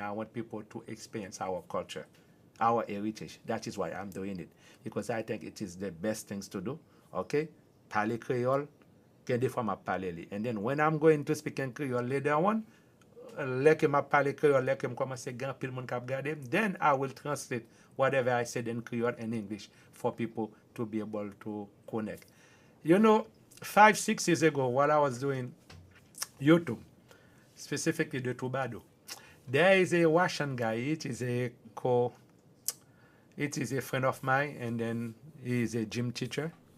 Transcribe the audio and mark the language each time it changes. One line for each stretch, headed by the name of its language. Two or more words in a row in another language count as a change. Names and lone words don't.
English: I want people to experience our culture, our heritage. That is why I'm doing it, because I think it is the best things to do. Okay? Parler Creole, get the form of parler. And then when I'm going to speak in Creole later on, like him parler Creole, like him commence
Haitian Creole: grand pile moun k'ap gade,
English: then I will translate whatever I said in Creole and English for people to be able to connect. You know, 5-6 years ago, while I was doing YouTube, specifically the Tubado, there is a Russian guy. It is a friend of mine, and then he is a gym teacher.